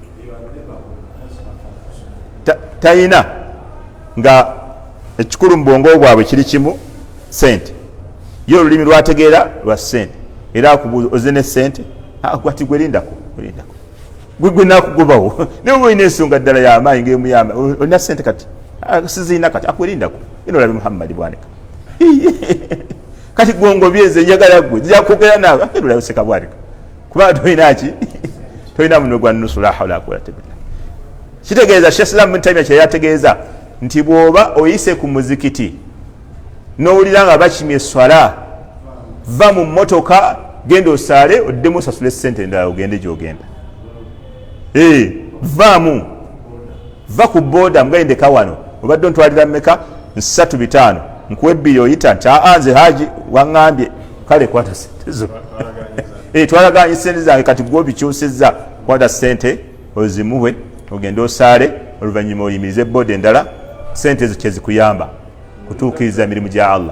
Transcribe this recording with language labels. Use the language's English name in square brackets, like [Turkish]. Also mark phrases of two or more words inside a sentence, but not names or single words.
[Ganda] talina nga ekikulu mu bwongo bwabwe kiri kimu ssente ye olulimi lwategeera lwa ssente era akubuuza oze ne ssente ati gwelindako gwe nakugobawo naye oba olina ensonga ddala y'amaanyi ng'emuyamba olina ssente kati sizirina kati akwelindako ino olabe Muhammadi bwaneka kati gwongobye nze njagala gwe nzijakwogera naawe ate olabe seka bwaneka kubanga tolina ki tolina muno gwa nusu [Arabic] لا حول ولا قوة إلا بالله. [Ganda] kitegeeza Sheikh Islam Ibn Taymiyyah kye yategeeza nti bw'oba oyise ku muzikiti n'owulira nga bakimye swala va mu mmotoka genda osaale oddemu osasule ssente endala ogende gy'ogenda. Vaamu va ku booda mugayindeka wano obadde ontwalira mmeka 3-5 nkuwe ebbiri oyita nti nze haji waŋŋambye kale kwata ssente zo twalaganye ssente zange kati gwe obikyusizza kwata ssente ozimuwe ogende osaale oluvannyuma oyimirize booda endala ssente ezo kyezikuyamba kutuukiriza emirimu gya Allah.